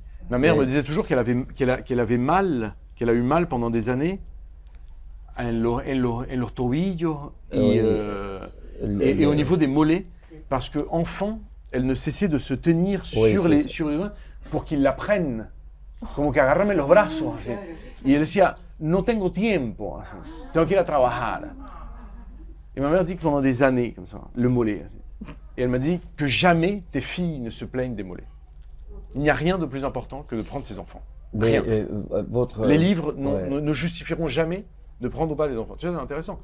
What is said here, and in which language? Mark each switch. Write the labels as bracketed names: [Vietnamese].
[French] Ma mère me disait toujours qu'elle a eu mal pendant des années en los tobillos Oui. et au niveau des mollets, parce qu'enfant, elle ne cessait de se tenir Oui, sur les doigts pour qu'il la prenne, como que agarrarme los brazos. [Spanish] Así. Y elle decía, no tengo tiempo, así. Tengo que ir a trabajar. [French] Et ma mère dit que pendant des années, comme ça, le mollet. Et elle m'a dit que jamais tes filles ne se plaignent des mollets. Il n'y a rien de plus important que de prendre ses enfants. Mais Rien. Les livres ne justifieront jamais de prendre ou pas des enfants. Tu vois, c'est intéressant.